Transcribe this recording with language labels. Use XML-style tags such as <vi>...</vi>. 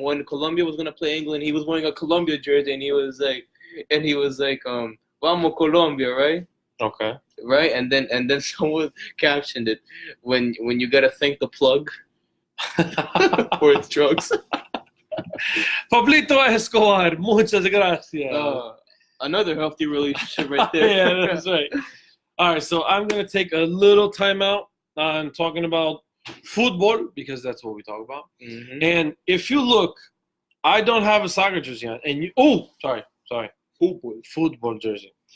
<en>When Colombia was gonna play England, he was wearing a Colombia jersey, and he was like,</en> <es>"Vamos Colombia,"</es> <en>right? okay. Right, and then someone captioned it when you gotta thank the plug for its drugs.</en> <es>Pablito Escobar, muchas gracias.</es> <en>Another healthy relationship right there. Yeah, that's right. All right, so I'm going to take a little time out on talking about football because that's what we talk about. Mm-hmm. And if you look, I don't have a soccer jersey on. And sorry. Football jersey.</en>